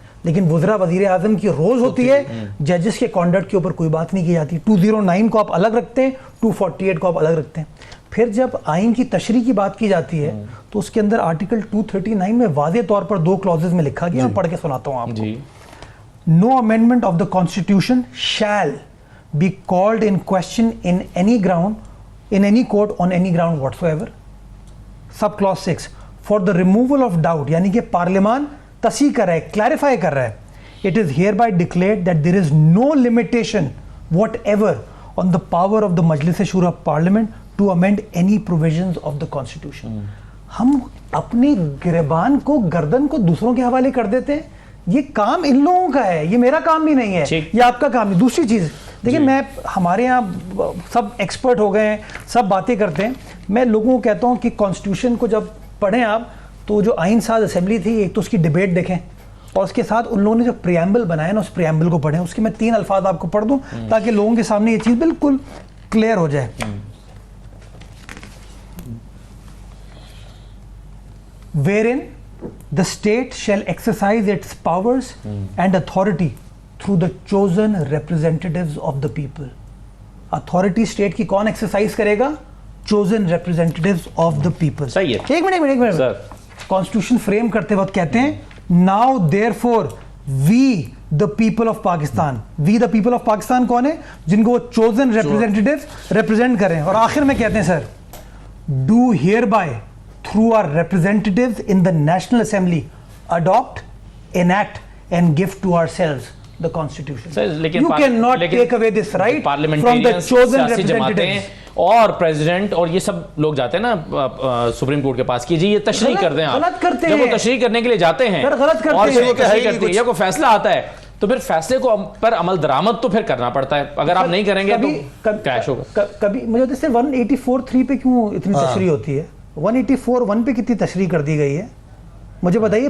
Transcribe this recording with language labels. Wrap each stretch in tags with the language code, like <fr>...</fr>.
<ur>لیکن وزراء وزیر اعظم کی روز ہوتی ہے, ججز کے کانڈکٹ کے اوپر کوئی بات نہیں کی جاتی. 209 کو آپ الگ رکھتے ہیں, 248 کو آپ الگ رکھتے ہیں. پھر جب آئین کی تشریح کی بات کی جاتی ہے تو اس کے اندر آرٹیکل 239 میں واضح طور پر 2 کلوزز میں لکھا گیا, میں پڑھ کے سناتا ہوں آپ کو.</ur> <en>No amendment of the Constitution shall be called in question in any ground, in any court on any ground whatsoever. Sub clause 6 for the removal of doubt,</en> <ur>یعنی کہ پارلیمان تصحیح کر رہا ہے, کلیریفائی کر رہا ہے.</ur> <en>It is hereby declared that there is no limitation whatever on the power of the Majlis Shura Parliament to amend any provisions of the Constitution.</en> <ur>ہم اپنی گریبان کو, گردن کو دوسروں کے حوالے کر دیتے ہیں. یہ کام ان لوگوں کا ہے, یہ میرا کام بھی نہیں ہے, یہ آپ کا کام ہے. دوسری چیز دیکھیں, میں ہمارے یہاں سب ایکسپرٹ ہو گئے ہیں, سب باتیں کرتے ہیں. میں لوگوں کو کہتا ہوں کہ کانسٹیٹیوشن کو جب پڑھیں آپ تو جو آئین ساز اسمبلی تھی ایک تو اس کی ڈیبیٹ دیکھیں اور اس کے ساتھ ان لوگوں نے جو پریامبل بنایا نا اس پریامبل کو پڑھیں. اس کے میں 3 الفاظ آپ کو پڑھ دوں تاکہ لوگوں کے سامنے یہ چیز بالکل کلیئر ہو جائے.</ur> <en>Wherein the state shall exercise its powers and authority through the chosen representatives of the people. Authority state</en> <ur>کی کون ایکسرسائز کرے گا؟</ur> <en>chosen representatives of the people.</en> <ur>صحیح ہے. ایک منٹ کانسٹیٹیوشن فریم کرتے وقت کہتے ہیں</ur> <en>now therefore we the people of Pakistan. we the people of Pakistan</en> <ur>کون ہے؟ جن کو وہ</ur> <en>chosen representatives represent کریں.</en> <ur>اور آخر میں کہتے ہیں سر</ur> <en>do hereby through our representatives in the National Assembly adopt, enact and give to ourselves the Constitution.</en> <ur>لیکن</ur> <en>You cannot take away this right from the chosen representatives.</en> <ur>اور پریزیڈنٹ اور یہ سب لوگ جاتے ہیں نا سپریم کورٹ کے پاس کہ جی یہ تشریح کر دیں آپ. غلط کرتے ہیں. جب وہ تشریح کرنے کے لیے جاتے ہیں غلط کرتے اور ہیں. پھر وہ تشریح کرتے ہیں یا کوئی فیصلہ آتا ہے تو پھر فیصلے کو پر عمل درآمد تو پھر کرنا پڑتا ہے. اگر آپ نہیں کریں گے تو کریش ہوگا. کبھی مجھے ہوتا ہے 184(3) پہ کیوں اتنی تشریح ہوتی ہے, 184(1) پہ کتنی تشریح کر دی گئی ہے مجھے بتائیے.</ur>